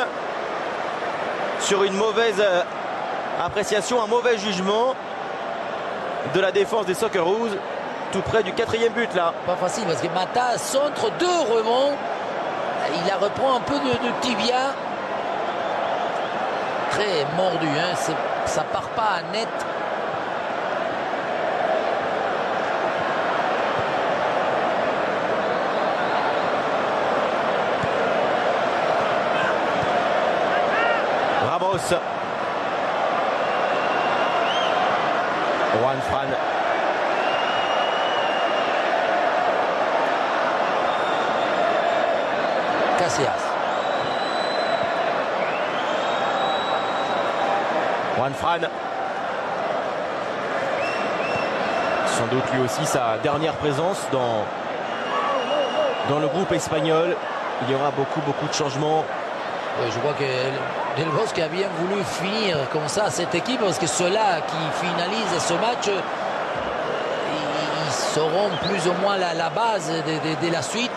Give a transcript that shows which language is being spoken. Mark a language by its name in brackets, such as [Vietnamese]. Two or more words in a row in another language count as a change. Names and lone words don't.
[French] Sur une mauvaise appréciation, un mauvais jugement de la défense des Socceroos. Tout près du 4e but là. Pas facile parce que Mata centre 2 rebonds. Il la reprend un peu de tibia. Très mordu, hein. Ça part pas net. Ramos. Juan Fran. Casillas. Juan Fran. Sans doute lui aussi sa dernière présence dans le groupe espagnol. Il y aura beaucoup de changements. Oui, je crois que Del Bosque a bien voulu finir comme ça cette équipe parce que ceux-là qui finalisent ce match sauront plus ou moins la base de la suite.